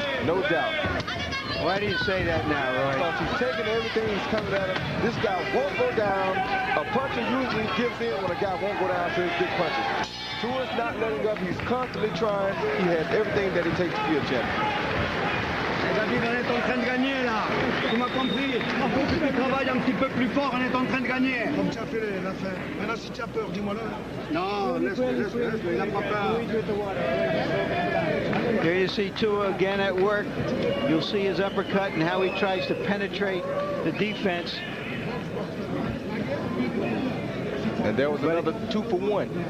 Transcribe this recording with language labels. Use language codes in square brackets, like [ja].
[en] No doubt. Why do you say that now, Roy? Because he's taking everything he's coming at him. This guy won't go down. A puncher usually gives in when a guy won't go down to his big punches. Tua's not letting up. He's constantly trying. He has everything that it takes to be a champion. [fr] David, on est en train de gagner là. Tu m'as compris? Il faut que tu travailles un petit peu plus fort, on est en train de gagner. Comme tu as fait l'affaire. Maintenant, si tu as peur, dis-moi-le. Non, laisse-le, il n'a pas peur. [en] There you see Tua again at work. You'll see his uppercut and how he tries to penetrate the defense. And there was another 2 for 1.